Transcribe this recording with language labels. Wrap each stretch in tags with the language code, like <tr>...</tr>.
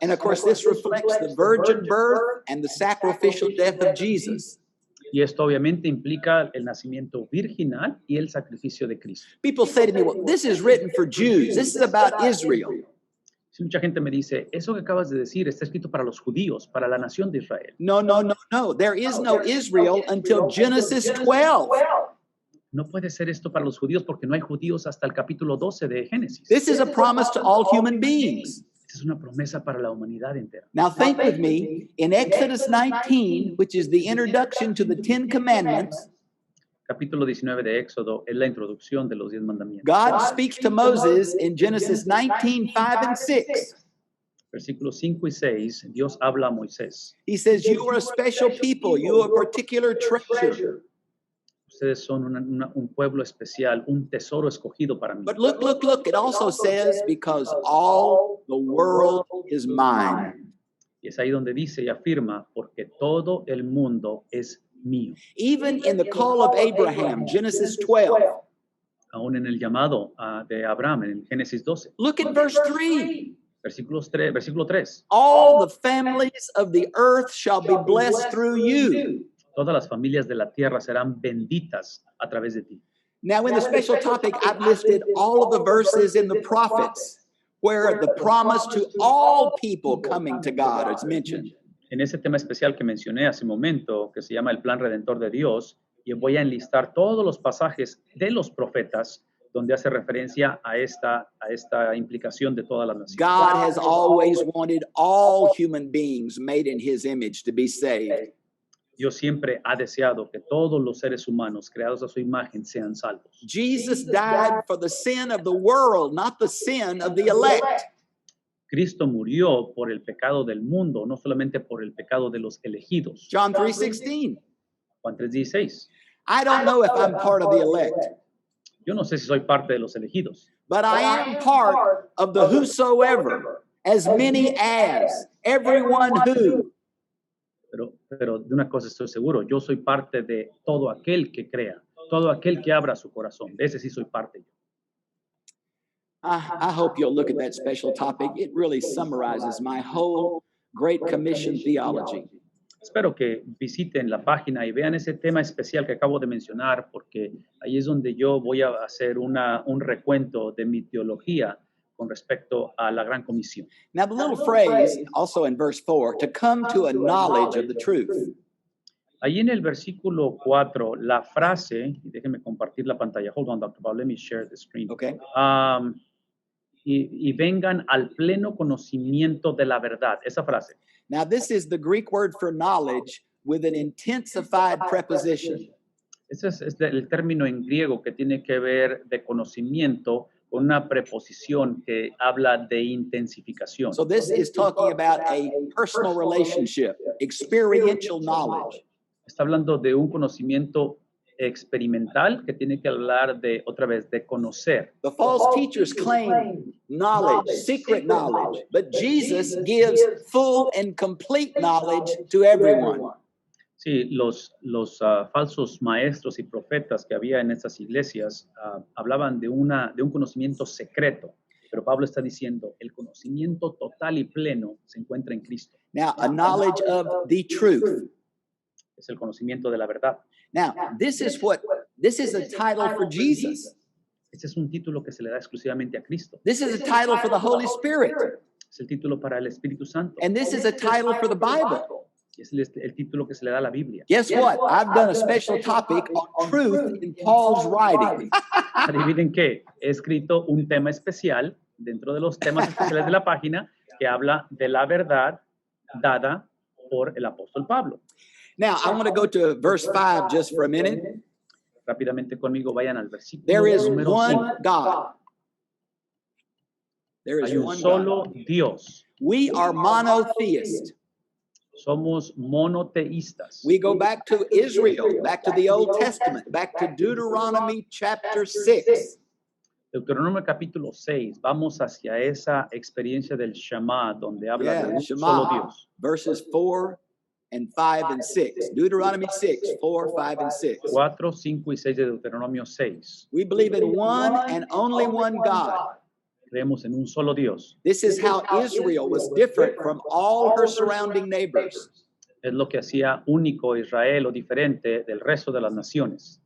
<en>And of course, this reflects the virgin birth and the sacrificial death of Jesus.</en> <es>Y esto obviamente implica el nacimiento virginal y el sacrificio de Cristo.</es> <en>People say to me, well, this is written for Jews. This is about Israel.</en> <es>Si mucha gente me dice, eso que acabas de decir está escrito para los judíos, para la nación de Israel.</es> <en>No, no, no, no. There is no Israel until Genesis 12.</en> <es>No puede ser esto para los judíos porque no hay judíos hasta el capítulo 12 de Génesis.</es> <en>This is a promise to all human beings.</en> <es>Esta es una promesa para la humanidad entera.</es> <en>Now think with me, in Exodus 19, which is the introduction to the Ten Commandments,</en> <es>Capítulo 19 de Éxodo es la introducción de los 10 mandamientos.</es> <en>God speaks to Moses in Genesis 19, 5 and 6.</en> <es>Versículos 5 y 6, Dios habla a Moisés.</es> <en>He says, you are a special people, you are a particular treasure.</en> <es>Ustedes son un pueblo especial, un tesoro escogido para mí.</es> <en>But look, it also says, because all the world is mine.</en> <es>Y es ahí donde dice y afirma, porque todo el mundo es mío.</es> <en>Even in the call of Abraham, Genesis 12.</en> <es>Aún en el llamado de Abraham, en Génesis 12.</es> <en>Look at verse 3.</en> <es>Versículo 3.</es> <en>All the families of the earth shall be blessed through you.</en> <es>Todas las familias de la tierra serán benditas a través de ti.</es> <en>Now, in the special topic, I've listed all of the verses in the prophets where the promise to all people coming to God is mentioned.</en> <es>En ese tema especial que mencioné hace un momento, que se llama el plan redentor de Dios, y voy a enlistar todos los pasajes de los profetas donde hace referencia a esta implicación de todas las naciones.</es> <en>God has always wanted all human beings made in his image to be saved.</en> <es>Dios siempre ha deseado que todos los seres humanos creados a su imagen sean salvos.</es> <en>Jesus died for the sin of the world, not the sin of the elect.</en> <es>Cristo murió por el pecado del mundo, no solamente por el pecado de los elegidos.</es> <en>John 3:16.</en> <es>Juan 3:16.</es> <en>I don't know if I'm part of the elect,</en> <es>Yo no sé si soy parte de los elegidos,</es> <en>but I am part of the whosoever, as many as, everyone who.</en> <es>pero de una cosa estoy seguro, yo soy parte de todo aquel que crea, todo aquel que abra su corazón. De ese sí soy parte yo.</es> <en>I hope you'll look at that special topic. It really summarizes my whole Great Commission theology.</en> <es>Espero que visiten la página y vean ese tema especial que acabo de mencionar, porque ahí es donde yo voy a hacer un recuento de mi teología con respecto a la Gran Comisión.</es> <en>Now, the little phrase, also in verse 4, to come to a knowledge of the truth.</en> <es>Ahí en el versículo 4, la frase, y déjenme compartir la pantalla.</es> <en>Hold on, Dr. Bob, let me share the screen. Okay.</en> <es>Y vengan al pleno conocimiento de la verdad. Esa frase.</es> <en>Now, this is the Greek word for knowledge with an intensified preposition.</en> <es>Ese es el término en griego que tiene que ver de conocimiento con una preposición que habla de intensificación.</es> <en>So this is talking about a personal relationship, experiential knowledge.</en> <es>Está hablando de un conocimiento experimental que tiene que hablar de, otra vez, de conocer.</es> <en>The false teachers claim knowledge, secret knowledge, but Jesus gives full and complete knowledge to everyone.</en> <es>Sí, los falsos maestros y profetas que había en estas iglesias hablaban de un conocimiento secreto, pero Pablo está diciendo, el conocimiento total y pleno se encuentra en Cristo.</es> <en>Now, a knowledge of the truth.</en> <es>Es el conocimiento de la verdad.</es> <en>Now, this is a title for Jesus.</en> <es>Este es un título que se le da exclusivamente a Cristo.</es> <en>This is a title for the Holy Spirit.</en> <es>Es el título para el Espíritu Santo.</es> <en>And this is a title for the Bible.</en> <es>Es el título que se le da a la Biblia.</es> <en>Guess what? I've done a special topic on truth in Paul's writing.</en> <es>Adivinen qué, he escrito un tema especial dentro de los temas especiales de la página que habla de la verdad dada por el apóstol Pablo.</es> <en>Now, I want to go to verse 5 just for a minute.</en> <es>Rápidamente conmigo vayan al versículo</es> <en>There is</en> <es>número</es> <en>one</en> <es>5.</es> <en>God. There is</en> <es>Hay un</es> <en>one</en> <es>solo</es> <en>God.</en> <es>Dios.</es> <en>We are monotheist.</en> <es>Somos monoteístas.</es> <en>We go back to Israel, back to the Old Testament, back to Deuteronomy chapter 6.</en> <es>Deuteronomio capítulo 6. Vamos hacia esa experiencia del Shema, donde habla de un solo Shema, Dios.</es> <en>verses 4 and 5 and 6. Deuteronomy 6, 4, 5, and 6.</en> <es>4, 5 y 6 de Deuteronomio 6.</es> <en>We believe in one and only one God.</en> <es>Creemos en un solo Dios.</es> <en>This is how Israel was different from all her surrounding neighbors.</en> <es>Es lo que hacía único Israel o diferente del resto de las naciones.</es>